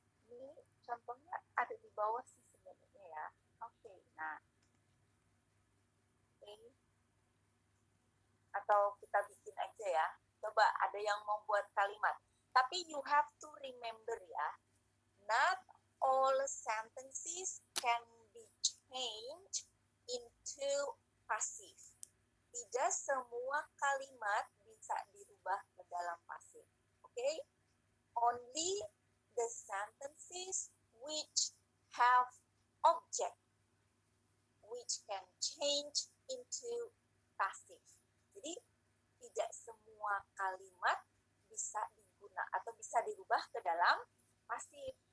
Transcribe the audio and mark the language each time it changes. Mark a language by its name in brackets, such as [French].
[Indonesian] Ini contohnya ada di bawah sih sebenarnya ya. Oke, nah. Oke. Atau kita bikin aja ya. Coba ada yang mau buat kalimat. Tapi [English] you have to remember ya, not all sentences can be changed into passive. [Indonesian] Tidak semua kalimat bisa dirubah ke dalam pasif. [English] Okay? Only the sentences which have object which can change into passive. [Indonesian] Jadi tidak semua kalimat bisa digunakan atau bisa dirubah ke dalam pasif.